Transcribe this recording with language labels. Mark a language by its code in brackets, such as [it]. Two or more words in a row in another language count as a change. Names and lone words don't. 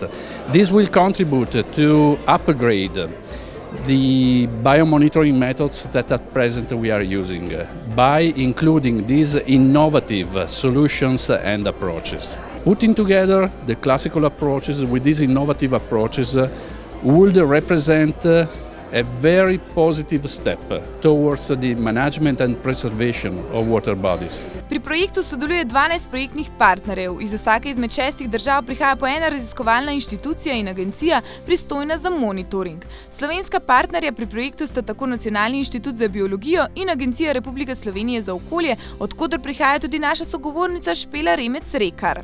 [en] This will contribute to upgrade the biomonitoring methods that at present we are using by including these innovative solutions and approaches. Putting together the classical approaches with these innovative approaches would represent a very positive step towards the management and preservation of water bodies. [sl] Pri projektu sodeluje 12 projektnih partnerjev. Iz vsake izmed 6 držav prihaja po ena raziskovalna inštitucija in agencija, pristojna za monitoring. Slovenska partnerja pri projektu sta tako Nacionalni inštitut za biologijo in Agencija Republike Slovenije za okolje, od koder prihaja tudi naša sogovornica Špela Remec-Rekar.